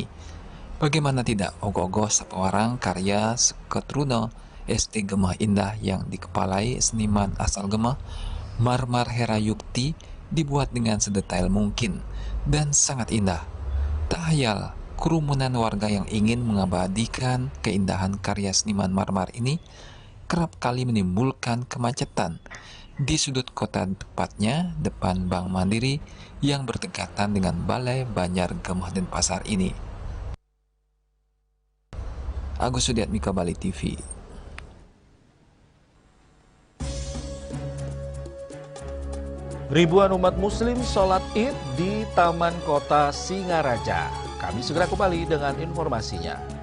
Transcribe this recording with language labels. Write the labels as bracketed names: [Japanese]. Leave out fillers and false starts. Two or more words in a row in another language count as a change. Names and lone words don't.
[Indonesian] Bagaimana tidak, ogoh-ogoh Sapo Warang karya Ketruno ST Gemeh Indah yang dikepalai seniman asal Gemeh, Marmar Herayukti, dibuat dengan sedetail mungkin dan sangat indah. Tak hayal, kerumunan warga yang ingin mengabadikan keindahan karya seniman marmar ini kerap kali menimbulkan kemacetan di sudut kota, tepatnya depan Bank Mandiri yang berdekatan dengan Balai Banjar Gemeh Denpasar ini. Agus Sudiatmika, Bali TV. Ribuan umat muslim sholat id di Taman Kota Singaraja. Kami segera kembali dengan informasinya.